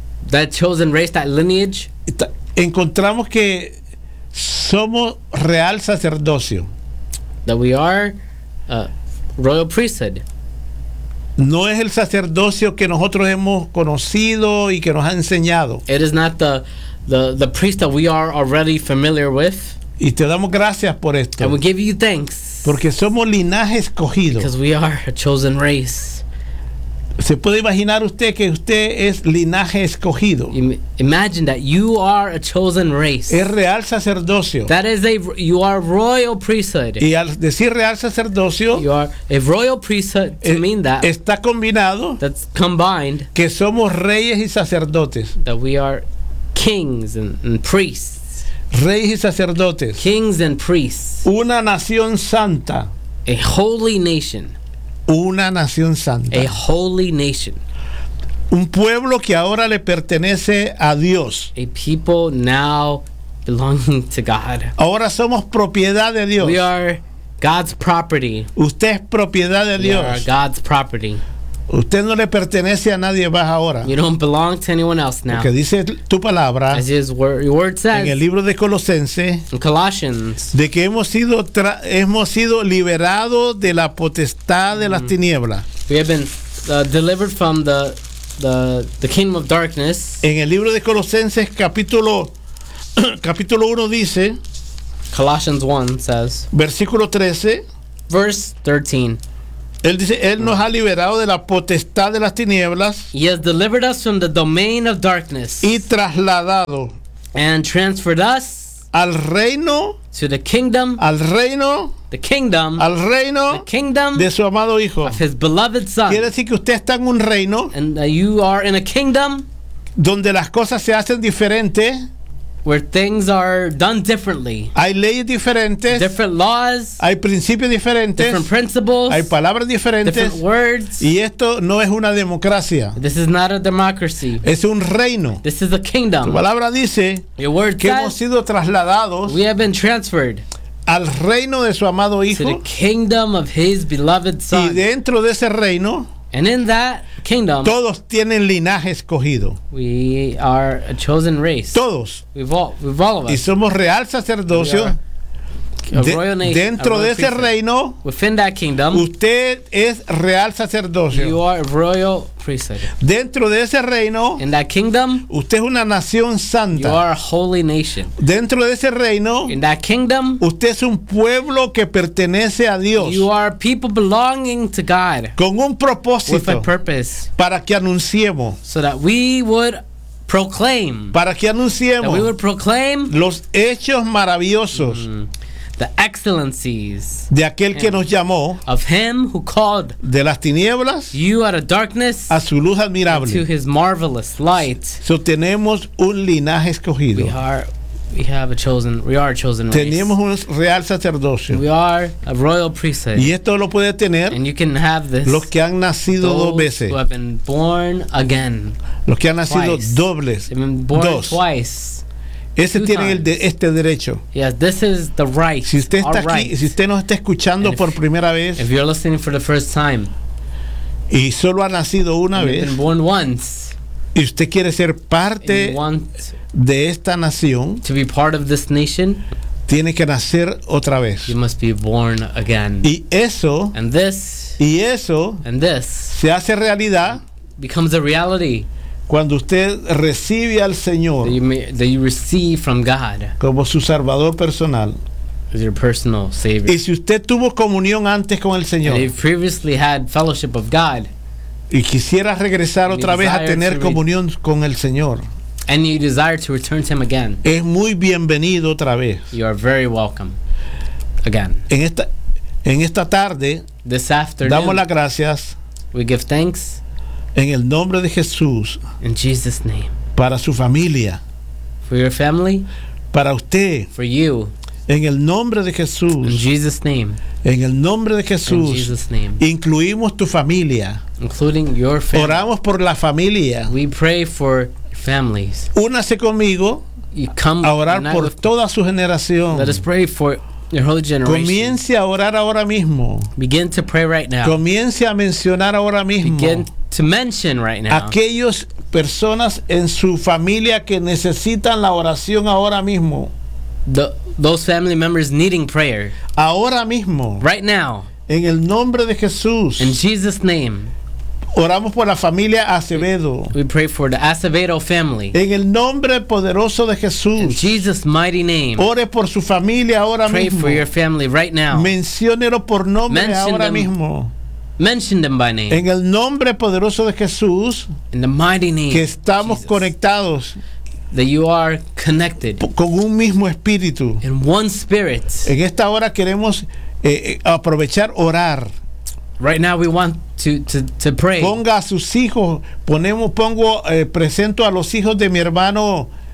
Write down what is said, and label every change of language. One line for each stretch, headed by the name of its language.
English: that chosen race, that lineage,
Spanish: encontramos que somos real sacerdocio.
English: That we are a royal priesthood.
Spanish: No es el sacerdocio que nosotros hemos conocido y que nos ha enseñado.
English: It is not the priest that we are already familiar with.
Spanish: Y te damos gracias por esto.
English: And we give you thanks.
Spanish: Porque somos linaje escogido.
English: Because we are a chosen race.
Spanish: ¿Se puede imaginar usted que usted es linaje escogido?
English: Imagine that you are a chosen race.
Spanish: Es real sacerdocio.
English: That is you are royal priesthood.
Spanish: Y al decir real sacerdocio,
English: you are a royal priesthood, to mean that.
Spanish: Está combinado.
English: That's combined.
Spanish: Que somos reyes y sacerdotes.
English: That we are kings and priests.
Spanish: reyes y sacerdotes,
English: kings and priests,
Spanish: una nación santa,
English: a holy nation,
Spanish: una nación santa,
English: a holy nation,
Spanish: un pueblo que ahora le pertenece a Dios,
English: a people now belonging to God.
Spanish: Ahora somos propiedad de Dios.
English: We are God's property.
Spanish: Usted es propiedad de Dios.
English: We are God's property.
Spanish: Usted no le pertenece a nadie más ahora.
English: You don't belong to anyone else now.
Spanish: Porque dice tu palabra,
English: as his word says,
Spanish: en el libro de Colosenses,
English: in Colossians,
Spanish: de que hemos sido liberados de la potestad de las tinieblas.
English: We have been delivered from the kingdom of darkness.
Spanish: En el libro de Colosenses capítulo 1 dice,
English: Colossians 1 says,
Spanish: versículo 13,
English: verse 13.
Spanish: Él dice, él nos ha liberado de la potestad de las tinieblas.
English: He has delivered us from the domain of darkness.
Spanish: Y trasladado.
English: And transferred us.
Spanish: Al reino.
English: To the kingdom.
Spanish: Al reino.
English: The kingdom.
Spanish: Al reino.
English: The kingdom.
Spanish: De su amado hijo.
English: Of his beloved son.
Spanish: Quiere decir que usted está en un reino.
English: And you are in a kingdom.
Spanish: Donde las cosas se hacen diferente.
English: Where things are done differently.
Spanish: Hay leyes diferentes.
English: Different laws.
Spanish: Hay principios diferentes.
English: Different principles.
Spanish: Hay palabras diferentes.
English: Different words.
Spanish: Y esto no es una democracia.
English: This is not a democracy.
Spanish: Es un reino.
English: This is a kingdom.
Spanish: Tu palabra dice,
English: your word
Spanish: que
English: says,
Spanish: hemos sido trasladados.
English: We have been transferred.
Spanish: Al reino de su amado hijo.
English: To the kingdom of his beloved son.
Spanish: Y dentro de ese reino.
English: And in that kingdom,
Spanish: todos tienen linaje escogido.
English: We are a chosen race.
Spanish: Todos.
English: We've all of us.
Spanish: Y somos real sacerdocio. Dentro
English: royal
Spanish: de ese
English: priesthood.
Spanish: Reino.
English: Within that kingdom.
Spanish: Usted es real sacerdocio.
English: You are a royal priesthood.
Spanish: Dentro de ese reino.
English: In that kingdom.
Spanish: Usted es una nación santa.
English: You are a holy nation.
Spanish: Dentro de ese reino.
English: In that kingdom.
Spanish: Usted es un pueblo que pertenece a Dios.
English: You are people belonging to God.
Spanish: Con un propósito.
English: With a purpose.
Spanish: Para que anunciemos.
English: So that we would proclaim.
Spanish: Para que anunciemos.
English: That we would proclaim.
Spanish: Los hechos maravillosos.
English: The excellencies
Spanish: de aquel que nos llamó,
English: of him who called
Spanish: de las tinieblas,
English: you out of darkness,
Spanish: a su luz admirable,
English: to his marvelous light.
Spanish: So tenemos un linaje escogido.
English: We are a chosen race.
Spanish: Tenemos un real sacerdocio.
English: We are a royal priesthood.
Spanish: Y esto lo puede tener,
English: and you can have this,
Spanish: los que han nacido dos veces,
English: who have been born again,
Spanish: los que han nacido
English: twice.
Spanish: Dobles,
English: they've been born
Spanish: dos.
English: Twice.
Spanish: Ese tiene el de este derecho.
English: Yes, this is the right.
Spanish: Si usted está aquí,
English: right.
Spanish: Si usted nos está escuchando
English: if,
Spanish: por primera vez,
English: if you're listening for the first time,
Spanish: y solo ha nacido una
English: and
Spanish: vez,
English: you've been born once,
Spanish: y usted quiere ser parte de esta nación,
English: to be part of this nation,
Spanish: tiene que nacer otra vez.
English: You must be born again.
Spanish: Y eso,
English: and this,
Spanish: y eso,
English: and this,
Spanish: se hace realidad,
English: becomes a reality.
Spanish: Cuando usted recibe al Señor
English: that you receive from God,
Spanish: como su Salvador personal,
English: as your personal savior.
Spanish: Y si usted tuvo comunión antes con el Señor,
English: and you previously had fellowship of God,
Spanish: y quisiera regresar otra vez a tener comunión con el Señor,
English: and you desire to return to him again,
Spanish: es muy bienvenido otra vez.
English: You are very welcome again.
Spanish: En esta tarde,
English: this afternoon,
Spanish: damos las gracias.
English: We give thanks.
Spanish: En el nombre de Jesús.
English: In Jesus' name.
Spanish: Para su familia.
English: For your family.
Spanish: Para usted.
English: For you.
Spanish: En el nombre de Jesús.
English: In Jesus' name.
Spanish: En el nombre de Jesús.
English: In Jesus' name.
Spanish: Incluimos tu familia.
English: Including your family.
Spanish: Oramos por la familia.
English: We pray for families.
Spanish: Únase conmigo.
English: You come
Spanish: a orar por toda su generación.
English: Let us pray for your holy generation.
Spanish: Comience a orar ahora mismo.
English: Begin to pray right now.
Spanish: Comience a mencionar ahora mismo.
English: Begin to mention right now.
Spanish: Aquellos personas en su familia que necesitan la oración ahora mismo.
English: Those family members needing prayer.
Spanish: Ahora mismo.
English: Right now.
Spanish: En el nombre de Jesús.
English: In Jesus' name.
Spanish: Oramos por la familia Acevedo.
English: We pray for the Acevedo family.
Spanish: En el nombre poderoso de Jesús.
English: In Jesus' mighty name.
Spanish: Ore por su familia ahora
English: pray
Spanish: mismo.
English: Pray for your family right now.
Spanish: Menciónelo por nombre.
English: Mention
Spanish: ahora
English: them.
Spanish: Mismo.
English: Mention them by name.
Spanish: En el nombre poderoso de Jesús.
English: In the mighty name.
Spanish: Que estamos
English: Jesus.
Spanish: Conectados.
English: That you are connected.
Spanish: Con un mismo espíritu.
English: In one spirit.
Spanish: En esta hora queremos aprovechar orar.
English: Right now we want to pray.
Spanish: Ponga a sus hijos, presento a los hijos de mi hermano